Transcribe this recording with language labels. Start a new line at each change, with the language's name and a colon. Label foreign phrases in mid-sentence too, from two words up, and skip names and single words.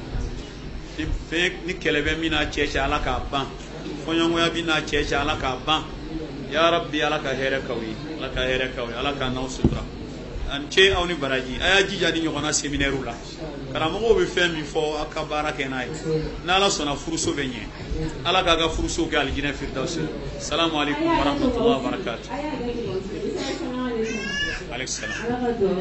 Bambara: ni kɛlɛ bɛ min n'a cɛ cɛ ala k'a ban fɔɲɔgɔnya bɛ n'a cɛ cɛ ala k'a ban
Arabic: يا ربي
Bambara: ala ka hɛrɛ k'aw ye ala ka hɛrɛ k'aw ye ala ka n'aw sutura an cɛ aw ni baraji a y'a jija di ɲɔgɔn na séminaire la karamɔgɔw bɛ fɛn min fɔ a ka baara kɛ n'a ye n'ala sɔnna furuso bɛ ɲɛ ala k'a ka furuso kɛ alijinɛ firdausi
Arabic: السلام عليكم ورحمة الله وبركاته عليكم السلام